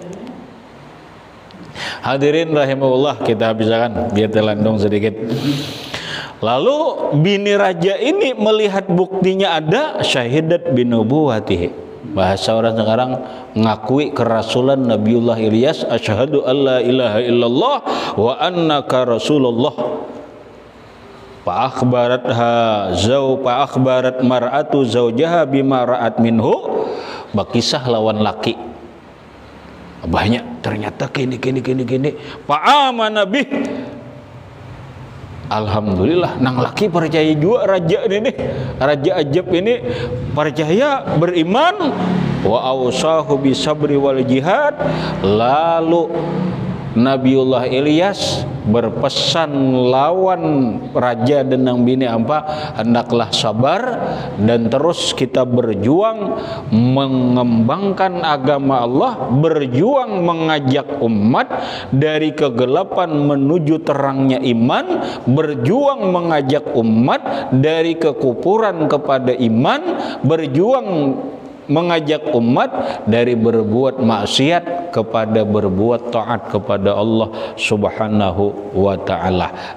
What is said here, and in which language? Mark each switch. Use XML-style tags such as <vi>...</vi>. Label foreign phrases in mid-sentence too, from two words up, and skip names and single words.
<bjn>Hadirin rahimahullah kita habiskan biar telandong sedikit.</bjn> <id>Lalu bini raja ini melihat buktinya ada</id> <ar>شاهدة بنبوته</ar> <id>Bahasa orang sekarang ngakui kerasulan Nabiullah Ilyas,</id> <ar>أشهد أن لا إله إلا الله وأنك رسول الله. فأخبرت المرأة زوجها بما رأت منه.</ar> <bjn>Bakisah lawan laki. Banyak ternyata gini.</bjn> <ar>فآمن به.</ar> <bjn>Alhamdulillah nang laki percaya juga raja ini, raja ajab ini percaya, beriman.</bjn> <ar>وأوصاه بالصبر والجهاد.</ar> <bjn>Lalu Nabiullah Ilyas berpesan lawan raja dan nang bini apa, hendaklah sabar</bjn> <id>dan terus kita berjuang mengembangkan agama Allah, berjuang mengajak umat dari kegelapan menuju terangnya iman, berjuang mengajak umat dari kekufuran kepada iman, berjuang mengajak umat dari berbuat maksiat kepada berbuat taat kepada Allah</id> <ar>سبحانه وتعالى.</ar>